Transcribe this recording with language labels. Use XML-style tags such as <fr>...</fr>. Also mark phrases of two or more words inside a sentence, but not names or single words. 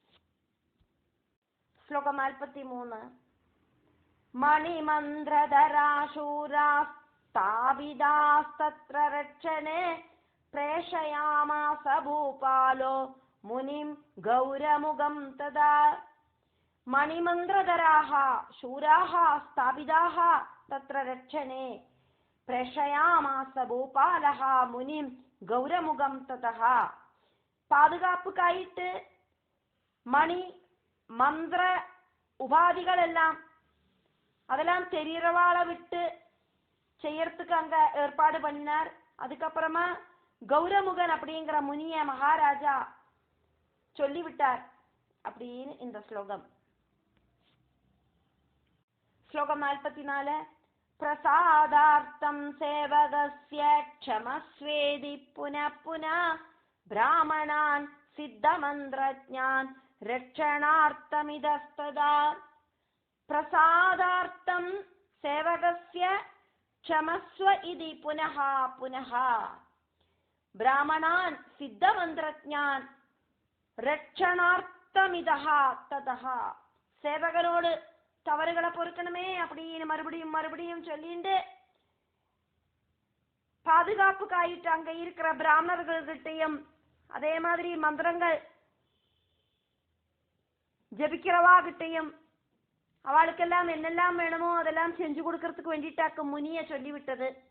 <ta>ஸ்லோகம் 43.</ta> <sa>मणिमन्त्रधराशूरास्थापितास्तत्र रक्षणे प्रेषयामास भूपालो मुनिं गौरमुखं तदा. मणिमन्त्रधराः शूराः स्थापिताः तत्र रक्षणे प्रेषयामास भूपालः मुनिं गौरमुखं ततः.</sa> <ta>பாதுகாப்புக்காயிட்டு மணி மந்திர உபாதிகளெல்லாம் அதெல்லாம் தெரியறவாள விட்டு செய்யறதுக்கு அங்க ஏற்பாடு பண்ணினார். அதுக்கப்புறமா கௌரமுகன் அப்படிங்கிற முனிய மகாராஜா சொல்லிவிட்டார் அப்படின்னு இந்த ஸ்லோகம். ஸ்லோகம் 44.</ta> <sa>प्रसादार्थं सेवकस्य क्षमस्वेति पुनः पुनः ब्राह्मणान् सिद्धमन्त्रज्ञान् रक्षणार्थमितस्ततः. प्रसादार्थं सेवकस्य क्षमस्व इति पुनः पुनः ब्राह्मणान् सिद्धमन्त्रज्ञान् रक्षणार्थमितः ततः.</sa> <ta>சேவகனோடு தவறுகளை பொறுக்கணுமே அப்படின்னு மறுபடியும் மறுபடியும் சொல்லிட்டு பாதுகாப்புக்காயிட்டு அங்க இருக்கிற பிராமணர்கள்கிட்டையும் அதே மாதிரி மந்திரங்கள் ஜபிக்கிறவா கிட்டையும் அவளுக்கெல்லாம் என்னெல்லாம் வேணுமோ அதெல்லாம் செஞ்சு கொடுக்கறதுக்கு வேண்டிட்டாக்கு முனிய சொல்லிவிட்டது.</ta>